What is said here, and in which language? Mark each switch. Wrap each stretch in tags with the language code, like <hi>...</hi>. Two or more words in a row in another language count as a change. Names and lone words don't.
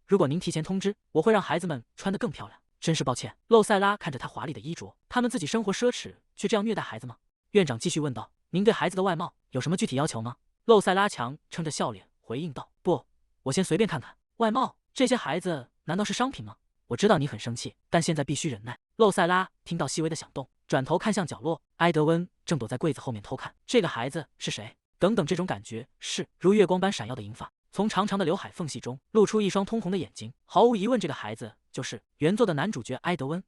<zh>如果您提前通知，我會讓孩子們穿得更漂亮。真是抱歉。” 露塞拉看着他華麗的衣着，他們自己生活奢侈，卻這樣虐待孩子嗎？院長繼續問道：“您對孩子的外貌有什麼具體要求嗎？” 露塞拉強撐着笑臉回應道：“不，我先隨便看看。外貌，這些孩子難道是商品嗎？我知道你很生氣，但現在必須忍耐。” 露塞拉聽到細微的響動，轉頭看向角落，埃德溫正躲在櫃子後面偷看。這個孩子是誰？等等，這種感覺是如月光般閃耀的銀髮，從長長的劉海縫隙中露出一雙通紅的眼睛。毫無疑問，這個孩子就是原作的男主角埃德溫。</zh>